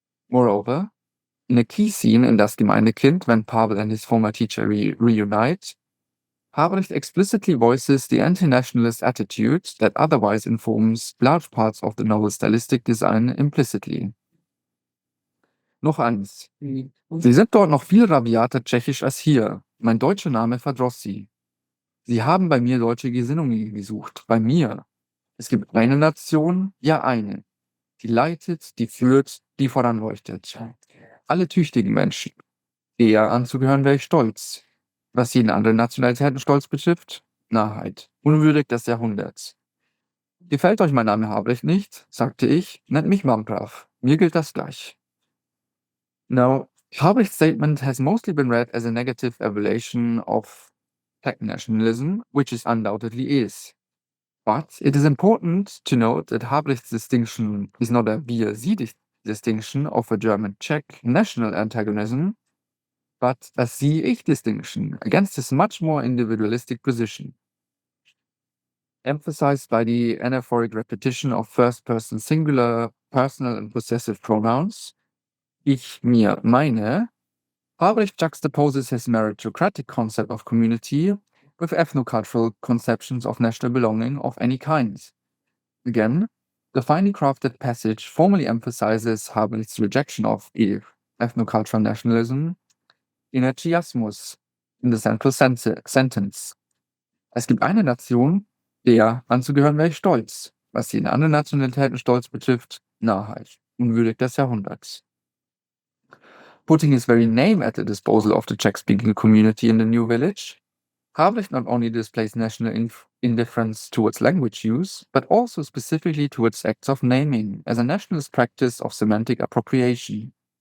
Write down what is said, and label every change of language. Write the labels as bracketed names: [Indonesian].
[English] Moreover, in a key scene in Das Gemeindekind, when Pavel and his former teacher reunite, Habrecht explicitly voices the anti-nationalist attitude that otherwise informs large parts of the novel's stylistic design implicitly. [German] Noch eins. Sie sind dort noch viel rabiater tschechisch als hier. Mein deutscher Name verdross sie. Sie haben bei mir deutsche Gesinnungen gesucht. Bei mir. Es gibt eine Nation, ja eine. Die leitet, die führt, die voranleuchtet. Alle tüchtigen Menschen. Eher anzugehören wäre ich stolz. Was jeden anderen Nationalitätenstolz betrifft, Narrheit, unwürdig des Jahrhunderts. Gefällt euch mein Name Habrecht nicht, sagte ich, nennt mich Mamprav. Mir gilt das gleich. [English] Now, Habrecht's statement has mostly been read as a negative evaluation of Czech nationalism, which it undoubtedly is. But it is important to note that Habrecht's distinction is not a wir-sie distinction of a German-Czech national antagonism, but a sie-ich distinction against his much more individualistic position. Emphasized by the anaphoric repetition of first-person singular, personal and possessive pronouns, ich, mir, meine, Habrecht juxtaposes his meritocratic concept of community with ethnocultural conceptions of national belonging of any kind. Again, the finely crafted passage formally emphasizes Habrecht's rejection of ethnocultural nationalism in a chiasmus in the central sentence. [German] Es gibt eine Nation, der anzugehören wäre ich stolz. Was jeden anderen Nationalitätenstolz betrifft, Narrheit, unwürdig des Jahrhunderts. [English] Putting his very name at the disposal of the Czech-speaking community in the new village, Habrecht not only displays national indifference towards language use, but also specifically towards acts of naming as a nationalist practice of semantic appropriation.